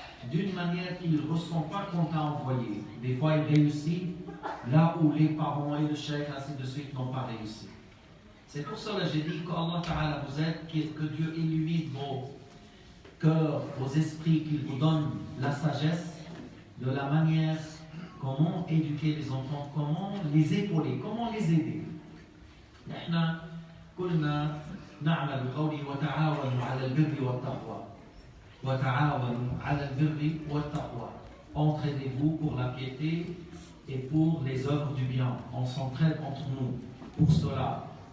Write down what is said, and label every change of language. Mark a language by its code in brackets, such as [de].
[fr] D'une manière qu'il ne ressent pas qu'on t'a envoyé. Des fois, il réussit là où les parents et le chef, ainsi de suite, n'ont pas réussi. C'est pour cela que j'ai dit qu'Allah Ta'ala vous aide, que Dieu illumine vos cœurs, vos esprits, qu'il vous donne la sagesse de la manière comment éduquer les enfants, comment les épauler, comment les aider. [ar] نحن كلنا نعمل بقوله وتعاونوا على البر والتقوى. وتعاونوا على البر والتقوى. [fr] Entraidez-vous pour la piété et pour les œuvres du bien. On s'entraide entre nous pour cela.